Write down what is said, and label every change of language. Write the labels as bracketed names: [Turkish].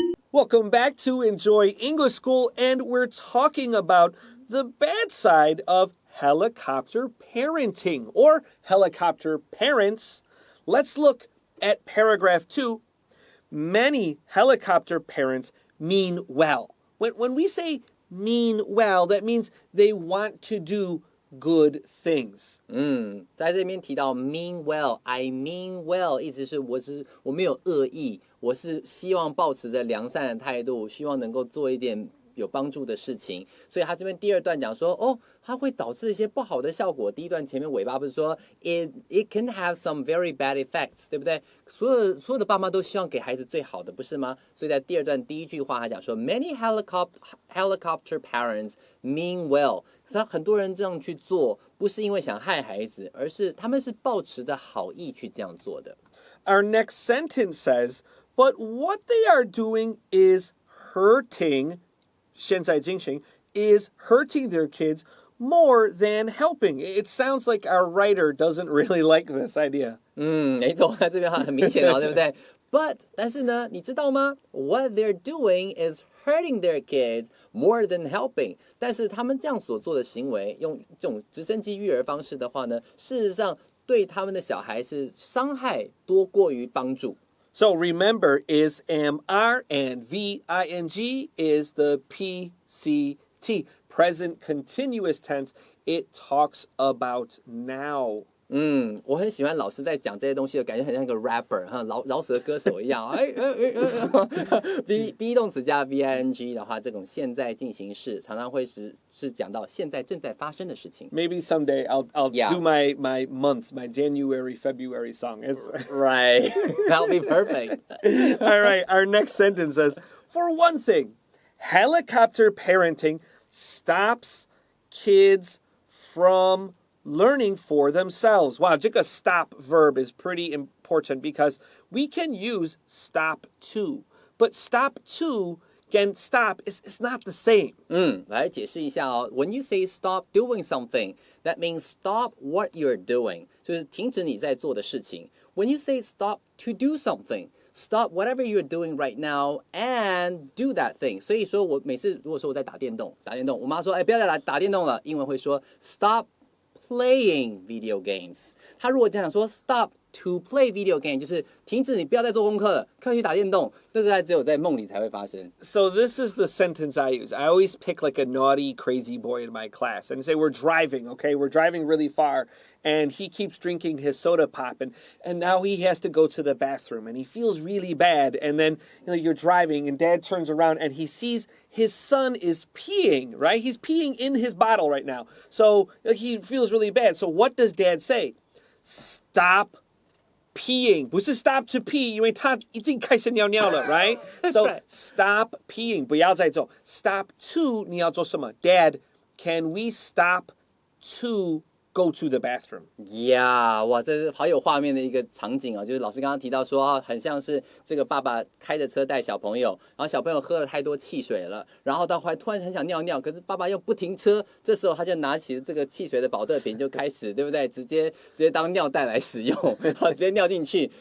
[English] Welcome back to Enjoy English School, and we're talking about the bad side of helicopter parenting or helicopter parents. Let's look at paragraph 2. Many helicopter parents mean well. When we say mean well, that means they want to do good things. [Chinese] 在这边提到 mean well，I mean well， 意思是我没有恶意，我是希望抱持着良善的态度，希望能够做一点有帮助的事情。所以他这边第二段讲说，哦，它会导致一些不好的效果。第一段前面尾巴不是说 [English] it can have some very bad effects， [Chinese] 对不对？所有的爸妈都希望给孩子最好的，不是吗？所以在第二段第一句话，他讲说 [English] many helicopter parents mean well。 [Chinese] 所以很多人这样去做，不是因为想害孩子，而是他们是抱持的好意去这样做的。 [English] Our next sentence says, but what they are doing is hurting, [Chinese] 现在进行 [English] is hurting their kids more than helping. It sounds like our writer doesn't really like this idea. [Chinese] 没错，这边很明显哦，对不对？But 但是呢，你知道吗 ？ [English] What they're doing is hurting their kids more than helping。 [Chinese] 但是他们这样所做的行为，用这种直升机育儿方式的话呢，事实上对他们的小孩是伤害多过于帮助。 [English] So remember, is MR and VING is the PCT, present continuous tense. It talks about now. [Chinese] 我很喜欢老师在讲这些东西的感觉，很像一个 rapper 哈，饶舌歌手一样。 be 动词加 VING 的话，这种现在进行式常常会是讲到现在正在发生的事情。 [English] Maybe someday I'll do my months, my January, February song. Right, that'll be perfect. All right, our next sentence says, for one thing, helicopter parenting stops kids from learning for themselves. Wow, [Chinese] 这个 [English] stop verb is pretty important because we can use stop to, but stop to and stop is not the same. [Chinese] 来解释一下哦。 [English] When you say stop doing something, that means stop what you're doing， [Chinese] 就是停止你在做的事情。 [English] When you say stop to do something, stop whatever you're doing right now and do that thing。 [Chinese] 所以说我每次如果说我在打电动，我妈说，不要再打电动了，英文会说 [English] stop playing video games。 [Chinese] 他如果这样说 stop [English] to play video game， [Chinese] 就是停止，你不要再做功课了，快去打电动。这个只有在梦里才会发生。 [English] So this is the sentence I use. I always pick like a naughty, crazy boy in my class and say, we're driving, okay? We're driving really far, and he keeps drinking his soda pop, and now he has to go to the bathroom, and he feels really bad. And then you're driving, and Dad turns around, and he sees his son is peeing, right? He's peeing in his bottle right now. So he feels really bad. So what does Dad say? Stop peeing. [Chinese] 不是 [English] stop to pee, [Chinese] 因为他已经开始尿尿了 right? So right. [English] Stop peeing, [Chinese] 不要再做。 Stop to, 你要做什么？ [English] Dad, can we stop to go to the bathroom? [Chinese] Yeah， 哇，这是好有画面的一个场景啊！就是老师刚刚提到说，很像是这个爸爸开着车带小朋友，然后小朋友喝了太多汽水了，然后到后来突然很想尿尿，可是爸爸又不停车，这时候他就拿起这个汽水的保特瓶就开始，对不对？直接当尿袋来使用，直接尿进去。